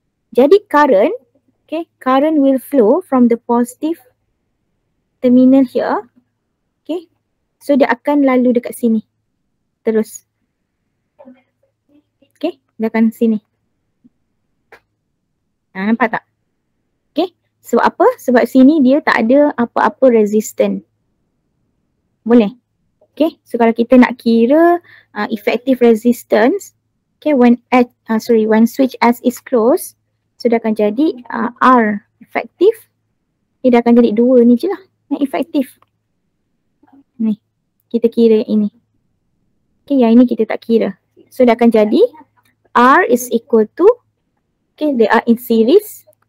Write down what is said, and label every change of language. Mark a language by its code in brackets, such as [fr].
[en] Jadi current, okay, current will flow from the positive terminal here. Okay. [ms] So dia akan lalu dekat sini. Terus. Okay, dia akan sini. Nampak tak? Okay. Sebab apa? Sebab sini dia tak ada apa-apa resistance. Boleh? [en] Okay, so [ms] kalau kita nak kira [en] effective resistance, okay, when switch S is closed, so [ms] dia akan jadi [en] R effective. [ms] Dia akan jadi 2 ni je lah yang efektif. Ni, kita kira yang ini. Okay, yang ini kita tak kira. [en] So [ms] dia akan jadi [en] R is equal to, okay, they are in series.